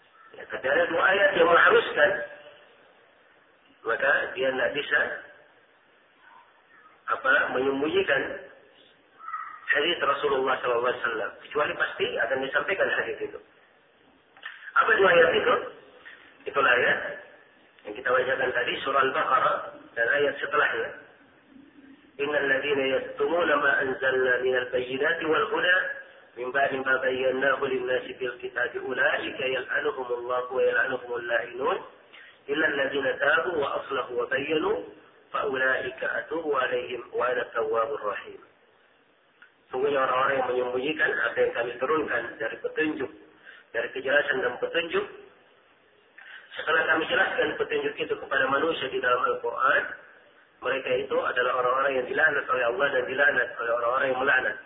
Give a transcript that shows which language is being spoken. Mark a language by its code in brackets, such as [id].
[id] Ya, tapi ada dua ayat yang mengharuskan, maka dia tidak bisa menyembunyikan hadis Rasulullah SAW. Kecuali pasti akan disampaikan hadis itu. Apa dua ayat itu? Itulah ayat yang kita bacakan tadi, surah Al-Baqarah dan ayat setelahnya. [ar] إن الذين يكتمون ما أنزلنا من البينات والهدى من بعد ما بيناه للناس في الكتاب أولئك يلعنهم الله ويلعنهم اللاعنون إلا الذين تابوا وأصلحوا وبينوا فأولئك أتوب عليهم وأنا التواب الرحيم. [id] Sungguhnya orang-orang yang menyembunyikan apa yang kami turunkan dari petunjuk, dari kejelasan dan petunjuk, setelah kami jelaskan petunjuk itu kepada manusia di dalam Al-Quran, mereka itu adalah orang-orang yang dilaknat oleh Allah dan dilaknat oleh orang-orang yang melaknat.